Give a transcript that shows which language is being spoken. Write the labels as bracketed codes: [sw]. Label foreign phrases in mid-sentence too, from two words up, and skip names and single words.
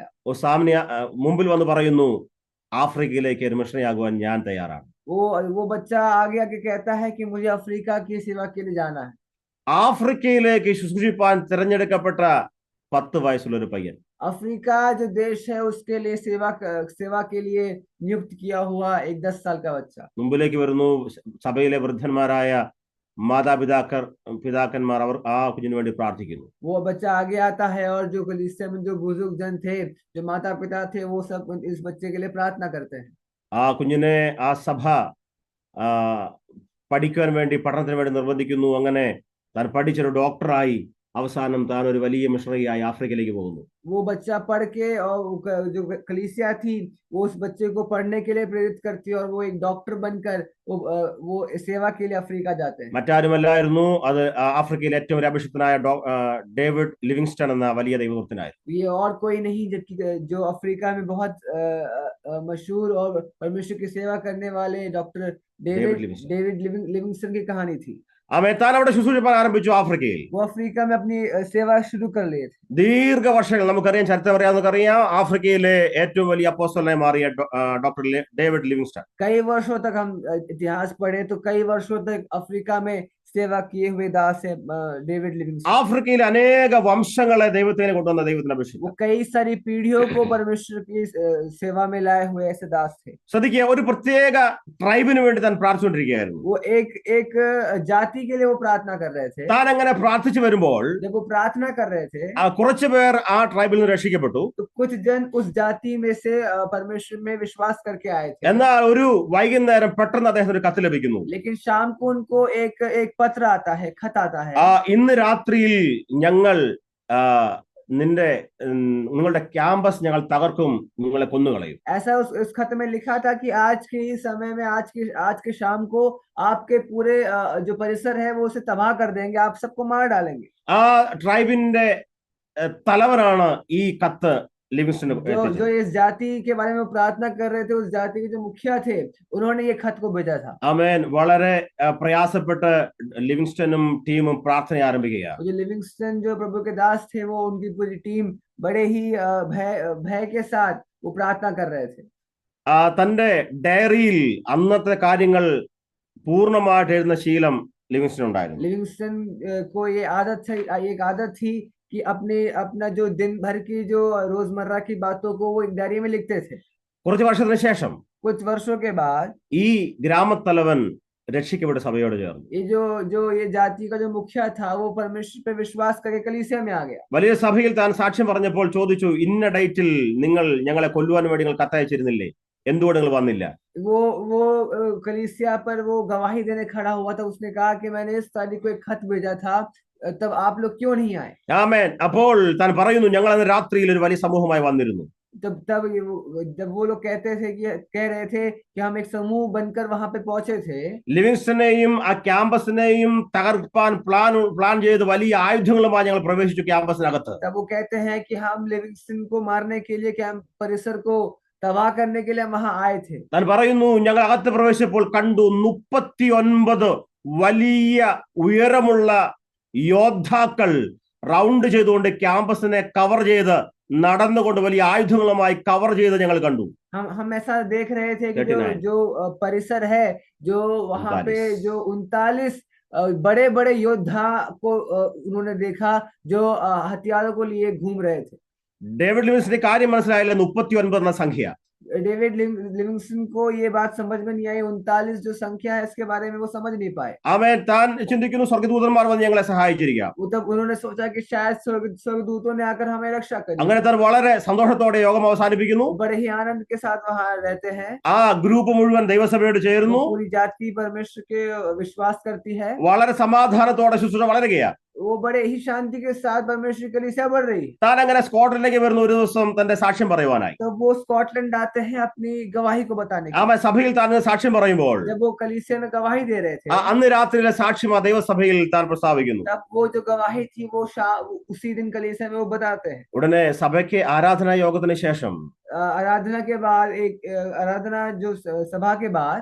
[ml] ഓ സാമനെ മുമ്പിൽ വന്ന് പറയുന്നു, ആഫ്രിക്കയിലേക്ക് ഒരു മിഷണറിയാകുവാൻ ഞാൻ തയ്യാറാണ്. [hi] वो बच्चा आगे आगे कहता है कि मुझे अफ्रीका की सेवा के लिए जाना है. [ml] ആഫ്രിക്കയിലേക്ക് ശുശ്രൂഷിപ്പാൻ തിരഞ്ഞെടുക്കപ്പെട്ട 10 വയസ്സുള്ള ഒരു പയ്യൻ, [hi] अफ्रीका जो देश है उसके लिए सेवा के लिए नियुक्त किया हुआ एक 10 साल का बच्चा [ml] മുമ്പിലേക്ക് വരുന്നു. സഭയിലെ വൃദ്ധന്മാരായ പിതാക്കന്മാർ അവർ ആ കുഞ്ഞിന് വേണ്ടി പ്രാർത്ഥിക്കുന്നു. [hi] वो बच्चा आगे आता है और जो कलीसिया में जो बुजुर्ग जन थे, जो माता पिता थे, वो सब इस बच्चे के लिए प्रार्थना करते हैं. [ml] ആ കുഞ്ഞിനെ ആ സഭ പഠിക്കുവാൻ വേണ്ടി പഠനത്തിന് വേണ്ടി നിർബന്ധിക്കുന്നു. അങ്ങനെ താൻ പഠിച്ചൊരു ഡോക്ടറായി അവസാനം താൻ ഒരു വലിയ മിഷണറിയായി ആഫ്രിക്കയിലേക്ക് പോകുന്നു. [hi] वो बच्चा पढ़ के और जो कलीसिया थी वो उस बच्चे को पढ़ने के लिए प्रेरित करती है और वो एक डॉक्टर बनकर वो सेवा के लिए अफ्रीका जाते हैं. [ml] മറ്റാരുമല്ലായിരുന്നു, അത് ആഫ്രിക്കയിലെ ഏറ്റവും ഒരു അഭിഷിക്തനായ ഡേവിഡ് ലിവിങ്സ്റ്റൺ എന്ന വലിയ ദൈവഭക്തനായിരുന്നു. [hi] ये और कोई नहीं जबकि जो अफ्रीका में बहुत मशहूर और परमेश्वर की सेवा करने वाले डॉक्टर डेविड लिविंगस्टन की कहानी थी. [ml] താൻ അവിടെ ശുശ്രൂഷിപ്പാൻ ആരംഭിച്ചു ആഫ്രിക്കയിൽ. [hi] वो अफ्रीका में अपनी सेवा शुरू कर लिए थे. [ml] ദീർഘവർഷങ്ങൾ നമുക്കറിയാം, ചരിത്രം അറിയാവുന്നവർക്കറിയാം, ആഫ്രിക്കയിലെ ഏറ്റവും വലിയ അപ്പോസ്തലനായി മാറിയ ഡോക്ടർ ഡേവിഡ് ലിവിങ്സ്റ്റൺ. [hi] कई वर्षों तक हम इतिहास पढ़े तो कई वर्षों तक अफ्रीका में सेवा किए हुए दास है डेविड लिविंगस्टन. [ml] ആഫ്രിക്കയിൽ അനേക വംശങ്ങളെ ദൈവത്തിന് കൊണ്ടുവന്ന ദൈവത്തിന്റെ അഭിഷേകം. [hi] वो कई सारी पीढ़ियों को परमेश्वर की सेवा में लाए हुए ऐसे दास थे. [ml] ശ്രദ്ധിക്കുക, ഒരു പ്രത്യേക ട്രൈബിന് വേണ്ടി താൻ പ്രാർത്ഥിച്ചുകൊണ്ടിരിക്കുകയായിരുന്നു. [hi] वो एक जाति के लिए वो प्रार्थना कर रहे थे. [ml] താൻ അങ്ങനെ പ്രാർത്ഥിച്ചു വരുമ്പോൾ [hi] जब वो प्रार्थना कर रहे थे [ml] കുറച്ചു പേർ ആ ട്രൈബിൽ നിന്ന് രക്ഷിക്കപ്പെട്ടു. [hi] तो कुछ जन उस जाति में से परमेश्वर में विश्वास करके आए थे. [ml] എന്നാൽ ഒരു വൈകുന്നേരം പെട്ടെന്ന് അദ്ദേഹത്തിന് ഒരു കത്ത് ലഭിക്കുന്നു. [hi] लेकिन शाम को उनको एक पत्र आता है, खत आता है. [ml] ഇന്ന് രാത്രിയിൽ ഞങ്ങൾ നിങ്ങളുടെ ക്യാമ്പസ് ഞങ്ങൾ തകർക്കും, നിങ്ങളെ കൊന്നുകളയും. [hi] ऐसा उस खत में लिखा था कि आज के इस समय में आज के शाम को आपके पूरे जो परिसर है वो उसे तबाह कर देंगे, आप सबको मार डालेंगे. [ml] ആ ട്രൈബിന്റെ തലവനാണ് ഈ കത്ത് ലിവിങ്സ്റ്റൺ. [hi] जो इस जाति के बारे में प्रार्थना कर रहे थे, उस जाति के जो मुखिया थे, उन्होंने ये खत को भेजा था. [ml] ആമേൻ. വളരെ പ്രയാസപ്പെട്ട് ലിവിങ്സ്റ്റണും ടീമും പ്രാർത്ഥന ആരംഭിക്കുകയാണ്. [hi] जो लिविंगस्टन जो प्रभु के दास थे वो उनकी पूरी टीम बड़े ही भय के साथ वो प्रार्थना कर रहे थे. [ml] തന്റെ ഡയറിയിൽ അന്നത്തെ കാര്യങ്ങൾ പൂർണ്ണമായിട്ട് എഴുതുന്ന ശീലം ലിവിങ്സ്റ്റൺ ഉണ്ടായിരുന്നു. [hi] लिविंगस्टन को ये एक आदत थी कि अपना जो दिन भर की जो रोजमर्रा की बातों को वो एक डायरी में लिखते थे. [ml] കുറച്ച് വർഷത്തിന് ശേഷം [hi] कुछ वर्षों के बाद [ml] ഈ ഗ്രാമത്തലവൻ രക്ഷിക്കപ്പെട്ട സഭയോട് ചേർന്നു. [hi] ये जाति का जो मुखिया था वो परमेश्वर पे विश्वास करके कलीसिया में आ गया. [ml] വലിയ സഭയിൽ താൻ സാക്ഷ്യം പറഞ്ഞപ്പോൾ ചോദിച്ചു, ഇന്ന ഡേറ്റിൽ നിങ്ങൾ ഞങ്ങളെ കൊല്ലുവാൻ വേണ്ടി നിങ്ങൾ കത്തയച്ചിരുന്നില്ലേ, എന്തുകൊണ്ട് നിങ്ങൾ വന്നില്ല? [hi] वो कलीसिया पर वो गवाही देने खड़ा हुआ था. उसने कहा कि मैंने इस तारीख को एक खत भेजा था, तब आप लोग क्यों नहीं आए? [ml] ആമേൻ. അപ്പോൾ താൻ പറയുന്നു, ഞങ്ങൾ അന്ന് രാത്രിയിൽ ഒരു വലിയ സമൂഹമായി വന്നിരുന്നു. [hi] जब वो लोग कह रहे थे कि हम एक समूह बनकर वहां पे पहुंचे थे. [ml] ലിവിങ്സ്റ്റനെയും ആ ക്യാമ്പസിനെയും തകർപ്പാൻ പ്ലാൻ ചെയ്ത് വലിയ ആയുധങ്ങളുമായി ഞങ്ങൾ പ്രവേശിച്ചു ക്യാമ്പസിനകത്ത്. [hi] तब वो कहते हैं कि हम लिविंगस्टन को मारने के लिए कैंप परिसर को तबाह करने के लिए वहां आए थे. [ml] താൻ പറയുന്നു, ഞങ്ങൾ അകത്ത് പ്രവേശിച്ചപ്പോൾ കണ്ടു 39 വലിയ ഉയരമുള്ള യോദ്ധാക്കൾ റൗണ്ട് ചെയ്തുകൊണ്ട് ക്യാമ്പസിനെ കവർ ചെയ്ത് നടന്നുകൊണ്ട് വലിയ ആയുധങ്ങളുമായി കവർ ചെയ്ത് ഞങ്ങൾ കണ്ടു. [hi] हम ऐसा देख रहे थे कि जो परिसर है, जो वहां पे जो 39 बड़े बड़े योद्धा को उन्होंने देखा जो हथियारों को लिए घूम रहे थे. [ml] ഡേവിഡ് ലിവിങ്സ്റ്റൺ കാര്യം മനസ്സിലായില്ല. 39 എന്ന സംഖ്യ. [hi] डेविड लिविंगस्टन को ये बात समझ में नहीं आई. 39 जो संख्या है इसके बारे में वो समझ नहीं पाए. [ml] അവൻ താൻ ചിന്തിക്കുന്നു, സ്വർഗ്ഗദൂതന്മാർ വന്ന് ഞങ്ങളെ സഹായിച്ചിരിക്കാം. [hi] तब उन्होंने सोचा कि शायद स्वर्गदूतों ने आकर हमें रक्षा करी. [ml] അങ്ങനെ താൻ വളരെ സന്തോഷത്തോടെ യോഗം അവസാനിപ്പിക്കുന്നു. [hi] बड़े ही आनंद के साथ वहां रहते हैं. [ml] ആ ഗ്രൂപ്പ് മുഴുവൻ ദൈവസഭയോട് ചേരുന്നു. [hi] पूरी जाति परमेश्वर के विश्वास करती है. [ml] വളരെ സമാധാനത്തോടെ ശുശ്രൂഷ വളരുകയാണ്. [hi] वो बड़े ही शांति के साथ परमेश्वर की कलीसिया बढ़ रही है. [ml] താൻ അങ്ങനെ സ്കോട്ട്ലൻഡിലേക്ക് വരുന്ന ഒരു ദിവസം തന്റെ സാക്ഷ്യം പറയുവാനായി. [hi] तब वो स्कॉटलैंड आते हैं अपनी गवाही को बताने के लिए. [ml] സഭയിൽ താൻ സാക്ഷ്യം പറയുമ്പോൾ [hi] जब वो कलीसिया में गवाही दे रहे थे, [ml] അന്ന് രാത്രിയിലെ സാക്ഷ്യം ആ ദൈവസഭയിൽ താൻ പ്രസ്താവിക്കുന്നു. [hi] तब वो जो गवाही थी वो उसी दिन कलीसिया में वो बताते हैं. [ml] ഉടനെ സഭയ്ക്ക് ആരാധനാ യോഗത്തിന് ശേഷം [hi] आराधना के बाद आराधना जो सभा के बाद